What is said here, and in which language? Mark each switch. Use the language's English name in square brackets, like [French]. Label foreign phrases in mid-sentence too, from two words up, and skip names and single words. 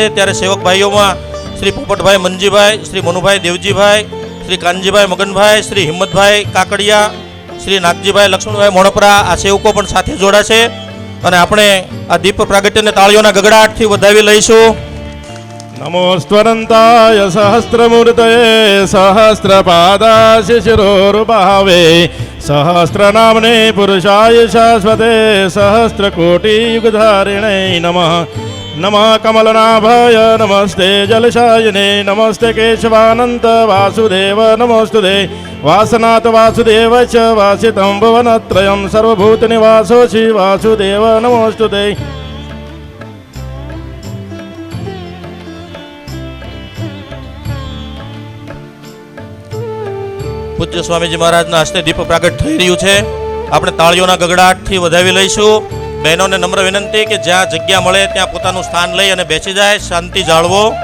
[Gujarati] ત્યારે સેવક ભાઈઓમાં શ્રી પોપટભાઈ મનજીભાઈ, શ્રી મનુભાઈ દેવજીભાઈ, શ્રી કાનજીભાઈ મગનભાઈ, શ્રી હિંમતભાઈ કાકડિયા, શ્રી નાગજીભાઈ લક્ષ્મણભાઈ મોણપરા આ સેવકો પણ સાથે જોડાશે અને આપણે આ દીપ પ્રાગટ્યને તાળીઓના ગગડાટથી વધાવી લઈશું. [Sanskrit] नमोस्त्वरन्ताय सहस्रमूर्तये सहस्रपादाय शिशिरोरुभावे सहस्रनाम्ने पुरुषाय शाश्वते सहस्रकोटियुगधारिणे नमः. नमः कमलनाभाय नमस्ते जलशायिने नमस्ते केशवानन्त वासुदेव नमोस्तुते वासनाथ वासुदेव च वासितं भुवनत्रयं सर्वभूतनिवासोऽसि वासुदेव नमोस्तुते. [Gujarati] પૂજ્ય સ્વામીજી મહારાજના હસ્તે દીપ પ્રાગટ થઈ રહ્યું છે. આપણે તાળીઓના ગગડાટથી વધાવી લઈશું. બહેનોને નમ્ર વિનંતી કે જ્યાં જગ્યા મળે ત્યાં પોતાનું સ્થાન લઈ અને બેસી જાય, શાંતિ જાળવો.